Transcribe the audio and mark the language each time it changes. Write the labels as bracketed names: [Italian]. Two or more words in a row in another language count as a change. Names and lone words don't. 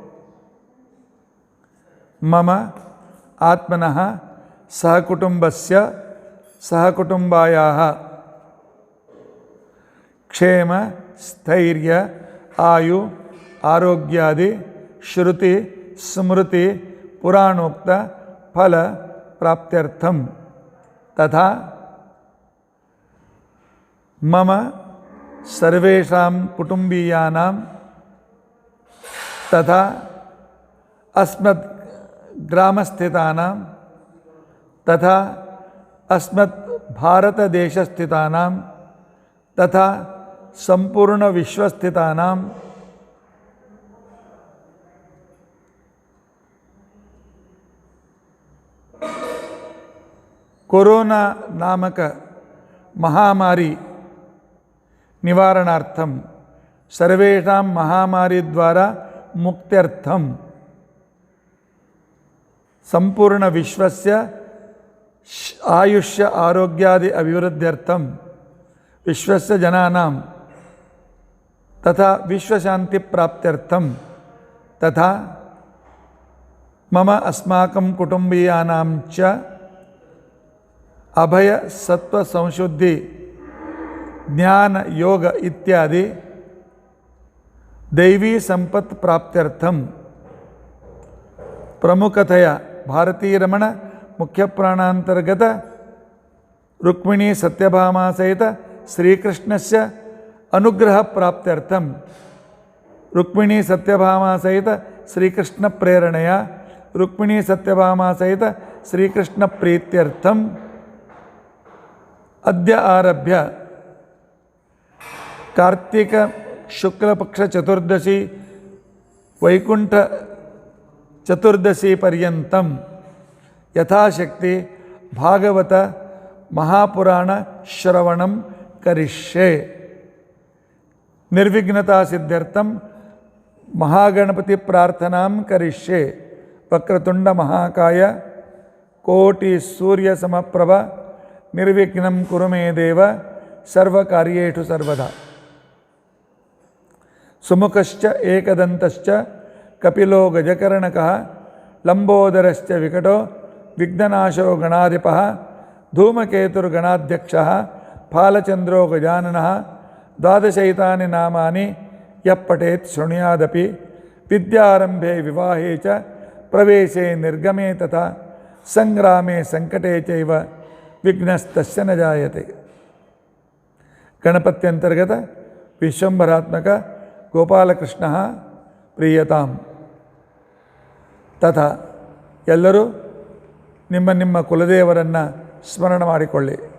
[Sanskrit] ಮಮ ಆತ್ಮನಃ ಸಹಕುಟುಂಬಸ್ಯ ಸಹಕುಟುಂಬಾಯಾಃ ಕ್ಷೇಮ ಸ್ಥೈರ್ಯ ಆಯು ಆರೋಗ್ಯಾದಿ ಶ್ರುತಿ ಸ್ಮೃತಿ ಪುರಾಣೋಕ್ತ ಫಲ ಪ್ರಾಪ್ತ್ಯರ್ಥಂ ತಥಾ ಮಮ ಸರ್ವೇಷಾಂ ಕುಟುಂಬೀಯಾನಾಂ ತಥಾ ಅಸ್ಮತ್ ಗ್ರಾಮಸ್ಥಿತಾನಾಂ ತಥಾ ಅಸ್ಮತ್ ಭಾರತದೇಶಸ್ಥಿತಾನಾಂ ತಥಾ ಸಂಪೂರ್ಣ ವಿಶ್ವಸ್ಥಿತಾನಾಂ ಕೊರೋನಾ ನಾಮಕ ಮಹಾಮಾರಿ ನಿವಾರಣಾರ್ಥಂ ಸರ್ವೇಷಾಂ ಮಹಾಮಾರಿ ದ್ವಾರಾ ಮುಕ್ತ್ಯರ್ಥಂ ಸಂಪೂರ್ಣ ವಿಶ್ವಸ್ಯ ಆಯುಷ್ಯ ಆರೋಗ್ಯಾದಿ ಅಭಿವೃದ್ಧ್ಯರ್ಥಂ ವಿಶ್ವಸ್ಯ ಜನಾನಾಂ ತಥಾ ವಿಶ್ವಶಾಂತಿ ಪ್ರಾಪ್ತ್ಯರ್ಥಂ ತಥಾ ಮಮ ಅಸ್ಮಾಕಂ ಕುಟುಂಬೀಯಾನಾಂ ಚ ಅಭಯ ಸತ್ವ ಸಂಶುದ್ಧಿ ಜ್ಞಾನ ಯೋಗ ಇತ್ಯಾದಿ ದೈವಿ ಸಂಪತ್ ಪ್ರಾಪ್ತ್ಯರ್ಥಂ ಪ್ರಮುಖತೆಯ ಭಾರತೀರಮಣ ಮುಖ್ಯ ಪ್ರಾಣಾಂತರ್ಗತ ರುಕ್ಮಿಣೀ ಸತ್ಯಭಾಮಾ ಸಹಿತ ಶ್ರೀಕೃಷ್ಣಸ್ಯ ಅನುಗ್ರಹ ಪ್ರಾಪ್ತ್ಯರ್ಥಂ ರುಕ್ಮಿಣೀ ಸತ್ಯಭಾಮಾ ಸಹಿತ ಶ್ರೀಕೃಷ್ಣ ಪ್ರೇರಣೆಯ ರುಕ್ಮಿಣೀ ಸತ್ಯಭಾಮಾ ಸಹಿತ ಶ್ರೀಕೃಷ್ಣ ಪ್ರೀತ್ಯರ್ಥಂ ಅದ್ಯ ಆರಭ್ಯ ಕಾರ್ತಿಕ ಶುಕ್ಲಪಕ್ಷ ಚತುರ್ದಶಿ ವೈಕುಂಠ ಚತುರ್ದಶಿ ಪರ್ಯಂತಂ ಯಥಾಶಕ್ತಿ ಭಾಗವತ ಮಹಾಪುರಾಣ ಶ್ರವಣಂ ಕರಿಷ್ಯೆ. ನಿರ್ವಿಘ್ನತಾ ಸಿದ್ಧ್ಯರ್ಥಂ ಮಹಾಗಣಪತಿ ಪ್ರಾರ್ಥನಾಂ ಕರಿಷ್ಯೆ. ವಕ್ರತುಂಡ ಮಹಾಕಾಯ ಕೋಟಿ ಸೂರ್ಯ ಸಮಪ್ರಭ ನಿರ್ವಿಘ್ನಂ ಕುರು ಮೇ ದೇವ ಸರ್ವಕಾರ್ಯೇಷು ಸರ್ವದಾ. ಸುಮುಖಶ್ಚ ಏಕದಂತಶ್ಚ ಕಪಿಲೋ ಗಜಕರ್ಣಕಃ ಲಂಬೋದರಶ್ಚ ವಿಕಟೋ ವಿಘ್ನನಾಶೋ ಗಣಾಧಿಪಃ ಧೂಮಕೇತುರ್ಗಣಾಧ್ಯಕ್ಷಃ ಫಾಲಚಂದ್ರೋ ಗಜಾನನಃ ದ್ವಾದಶೈತಾನಿ ನಾಮಾನಿ ಯಃ ಪಠೇತ್ ಶೃಣುಯಾದಪಿ ವಿದ್ಯಾರಂಭೆ ವಿವಾಹೇ ಚ ಪ್ರವೇಶೆ ನಿರ್ಗಮೆ ತಥಾ ಸಂಗ್ರಾಮೆ ಸಂಕಟೆ ಚೈವ ವಿಘ್ನಸ್ತಸ್ಯ ನ ಜಾಯತೆ. ಗಣಪತ್ಯಂತರ್ಗತ ವಿಶ್ವಂಭರಾತ್ಮಕ ಗೋಪಾಲಕೃಷ್ಣ ಪ್ರೀಯತಾಂ. [Kannada] ತಥಾ ಎಲ್ಲರೂ ನಿಮ್ಮ ನಿಮ್ಮ ಕುಲದೇವರನ್ನು ಸ್ಮರಣ ಮಾಡಿಕೊಳ್ಳಿ.